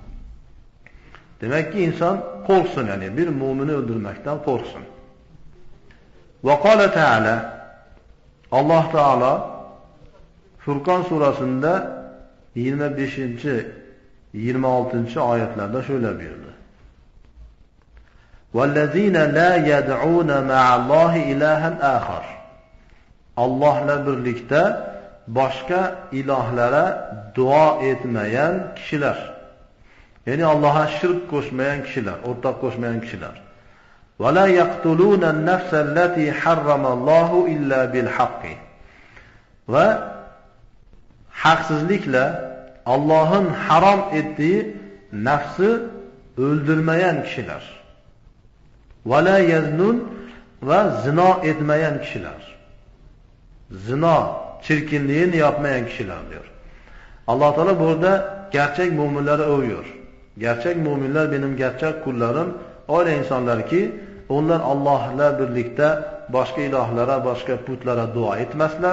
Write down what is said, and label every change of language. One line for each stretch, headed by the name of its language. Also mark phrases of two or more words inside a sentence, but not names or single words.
Turkish: Demek ki insan korksun, yani bir mümini öldürmekten korksun.
Arabic: وقال تعالى,
Turkish: Allah Teala Furkan suresinde 25. 26. ayetlerde şöyle buyurdu.
Arabic: وَالَّذ۪ينَ لَا يَدْعُونَ مَعَ اللّٰهِ اِلَٰهًا آخَرٍ
Turkish: Allah'la birlikte başka ilahlara dua etmeyen kişiler. Yani Allah'a şirk koşmayan kişiler, ortak koşmayan kişiler.
Arabic: وَلَا يَقْتُلُونَ النَّفْسَ الَّتِي حَرَّمَ اللّٰهُ اِلَّا بِالْحَقِّ
Turkish: Ve haksızlıkla Allah'ın haram ettiği nefsi öldürmeyen kişiler.
Arabic: وَلَا يَزْنُونَ
Turkish: ve zina etmeyen kişiler. Zina, çirkinliğini yapmayan kişiler diyor. Allah Teala burada gerçek müminleri övüyor. Gerçek müminler benim gerçek kullarım. Öyle insanlar ki onlar Allah'la birlikte başka ilahlara, başka putlara dua etmezler.